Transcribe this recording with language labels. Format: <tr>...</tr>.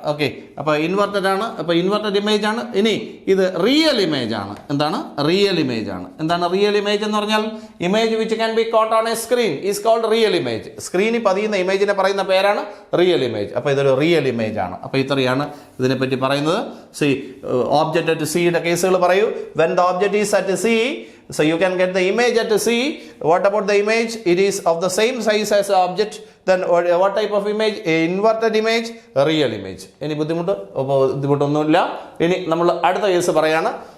<ml>Okay, അപ്പോൾ inverted ആണ്. അപ്പോൾ ഇൻവെർട്ടഡ് ഇമേജ് ആണ്. ഇനി ഇത് റിയൽ ഇമേജ് ആണ്. എന്താണ്? റിയൽ ഇമേജ് ആണ്. എന്താണ് റിയൽ ഇമേജ് എന്ന് പറഞ്ഞാൽ?</ml> <en>Image which can be caught on a screen is called real image.</en> <ml>സ്ക്രീനിൽ പതിയുന്ന ഇമേജിനെ പറയുന്ന പേരാണ് റിയൽ ഇമേജ്. അപ്പോൾ ഇതൊരു റിയൽ ഇമേജ് ആണ്. അപ്പോൾ ഇത്രയാണ് ഇതിനെപ്പറ്റി പറയുന്നത്. സി ഓബ്ജക്റ്റ് അറ്റ് സിയുടെ കേസുകൾ പറയൂ.</ml> <en>When the object is at C, so you can get the image at C. What about the image? It is of the same size as the object. Then what type of image? Inverted image, real image.</en> <ml>Any ബുദ്ധിമുട്ടൊന്നുമില്ല. ഇനി നമ്മൾ അടുത്ത case പറയാണ്.</ml>